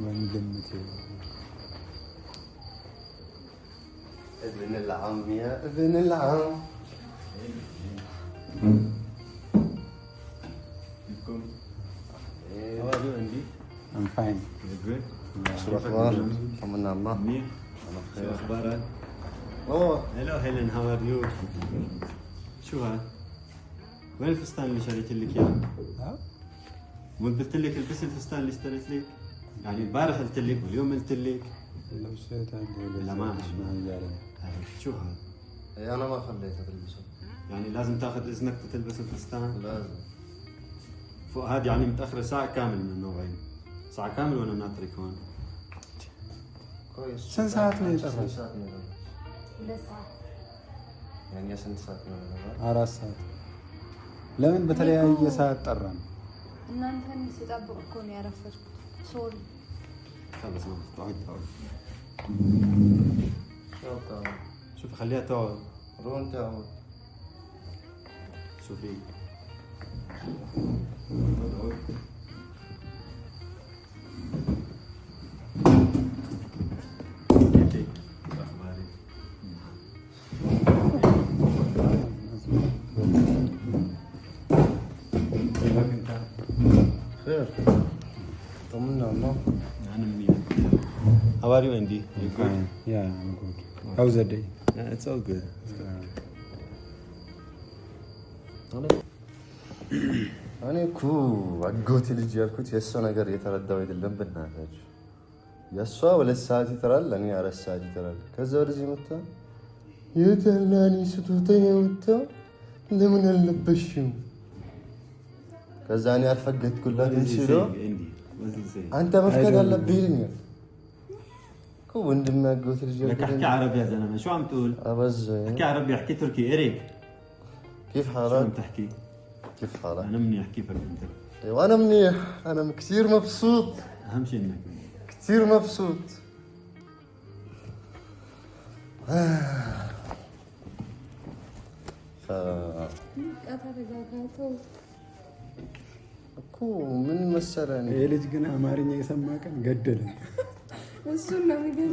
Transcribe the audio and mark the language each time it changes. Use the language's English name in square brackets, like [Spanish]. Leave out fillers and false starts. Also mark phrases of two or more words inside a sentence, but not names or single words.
[Amharic] ግምት [Arabic] ابن العم يا ابن العم [English] How are you, Andy? I'm fine. You're good? [Arabic] شو الاخبار؟ طمنا الله. منيح؟ انا شو بخير. اخبارك؟ اوه [English] Hello Helen, how are you? [Arabic] شو هاد؟ وين الفستان اللي شريت لك اياه؟ ها؟ قلت لك البسي الفستان اللي اشتريت لك؟ يعني البارح قلت لك واليوم قلت لك. لو شئت عندي لا ما شو هاد؟ إيه انا ما خليتها تلبسه. يعني لازم تاخذ اذنك تلبس الفستان؟ لازم. فوق هاد يعني متاخره ساعه كامل من النوعين. ساعه كامل وانا ناطرك هون. كويس. [Amharic] ስንት ሰዓት ነው የጠፋው? ስንት ሰዓት ነው የጠፋው? يعني ስንት ሰዓት ነው የጠፋው? 4 ሰዓት። ለምን በተለያየ ሰዓት ጠራን? እናንተን ስጠብቅ እኮ ነው ያረፈድኩት። ሶሪ [Arabic] خلص ما تقعد تقعد. شو بتعمل؟ شوفي خليها تقعد. رون تعود. شوفي. كيفك؟ اخبارك؟ كيفك انت؟ خير. طمنا الله. انا منيح. [English] How are you, Andy? You good? Yeah, I'm good. How's the day? Yeah, it's all good. [Amharic] እኔ እኮ አጎቴ ልጅ ያልኩት የእሷ ነገር እየተረዳው አይደለም። በእናታችሁ የእሷ 2 ሰዓት ይጠራል፣ እኔ 4 ሰዓት ይጠራል። ከዛ ወደዚህ መጣ የተላኒ ስጦታ የወጣ ለምን አልለበሽም? ከዛ እኔ አልፈገድኩላት እንጂ አንተ መፍቀድ አለብህ ይለኛል እኮ ወንድም አጎቴ ልጅ [Arabic] لك احكي عربي يا زلمه، شو عم تقول؟ أبز احكي عربي، احكي تركي. اريك كيف شو حالك؟ عم تحكي؟ كيف حالك؟ انا منيح، كيفك انت؟ وانا منيح، انا كثير مبسوط، اهم شيء انك منيح. كثير مبسوط. [Amharic] እኮ ምን መሰለህ ይሄ ልጅ ግን አማርኛ የሰማ ቀን ገደለኝ። እሱን ነው የሚገኝ